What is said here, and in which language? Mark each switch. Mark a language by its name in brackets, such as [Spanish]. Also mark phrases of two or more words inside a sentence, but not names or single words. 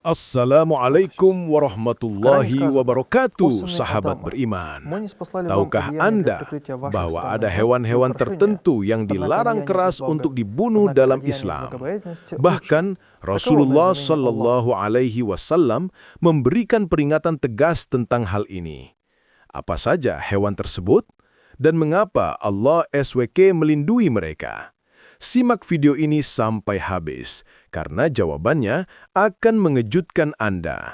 [Indonesian] Assalamualaikum [Russian] Коране [Indonesian] warahmatullahi [Russian] сказано: [Indonesian] wabarakatuh, [Russian] «О сыны [Indonesian] sahabat [Russian] Адама, [Indonesian] beriman. [Russian] мы ниспослали вам [Indonesian] Tahukah [Russian] одеяния для [Indonesian] Anda [Russian] прикрытия ваших [Indonesian] bahwa ada [Russian] странных мест и [Indonesian] hewan-hewan [Russian] украшения, [Indonesian] tertentu yang [Russian] однако [Indonesian] dilarang [Russian] одеяние из [Indonesian] keras untuk dibunuh dalam [Russian] одеяние из [Indonesian] Islam? [Russian] богобоязненности лучше. [Indonesian] Bahkan [Russian] Таково [Indonesian] Rasulullah [Russian] знаменование Аллаха. [Arabic] صلى الله عليه وسلم [Indonesian] memberikan peringatan tegas tentang hal ini. Apa saja hewan tersebut dan mengapa Allah SWT melindungi mereka? Simak video ini sampai habis, karena jawabannya akan mengejutkan Anda.